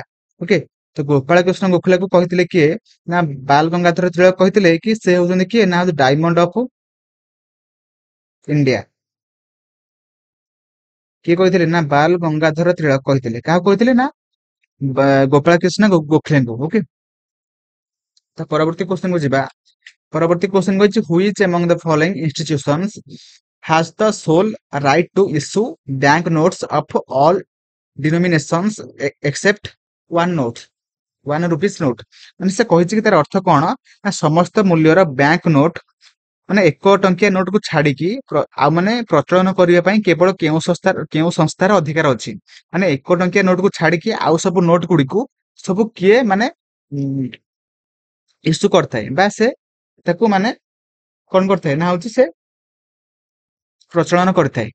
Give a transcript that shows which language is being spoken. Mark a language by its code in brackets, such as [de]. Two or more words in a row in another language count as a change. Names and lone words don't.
[or] ଓକେ, ତ ଗୋପାଳ କୃଷ୍ଣ ଗୋଖଲେକୁ କହିଥିଲେ କିଏ ନା ବାଲ ଗଙ୍ଗାଧର ତିଳକ କହିଥିଲେ କି ସେ ହଉଛନ୍ତି କିଏ ନା [en] Diamond of India. [or] କିଏ କହିଥିଲେ ନା ବାଲ ଗଙ୍ଗାଧର ତିଳକ କହିଥିଲେ। କାହାକୁ କହିଥିଲେ ନା ଗୋପାଳ କୃଷ୍ଣ ଗୋଖଲେଙ୍କୁ। ଓକେ, ତ ପରବର୍ତ୍ତୀ କ୍ୱେଶ୍ଚନ କୁ ଯିବା। ପରବର୍ତ୍ତୀ क्वेश्चन କହିଛି [en] which among the following institutions has the sole right to issue bank notes of all denominations except one rupees note। [or] ମାନେ ସେ କହିଛି କି ତାର ଅର୍ଥ କଣ ନା ସମସ୍ତ ମୂଲ୍ୟର [en] bank note [or] ମାନେ 1 ଟଙ୍କିଆ ନୋଟ କୁ ଛାଡିକି ଆଉ ମାନେ ପ୍ରଚଳନ କରିବା ପାଇଁ କେବଳ କେଉଁ ସଂସ୍ଥାର ଅଧିକାର ଅଛି। ମାନେ 1 ଟଙ୍କିଆ ନୋଟ କୁ ଛାଡିକି ଆଉ ସବୁ ନୋଟ ଗୁଡିକୁ ସବୁ କିଏ ମାନେ ଇସ୍ୟୁ କରିଥାଏ ବା ସେ ତାକୁ ମାନେ କଣ କରିଥାଏ ନା ହଉଛି ସେ ପ୍ରଚଳନ କରିଥାଏ।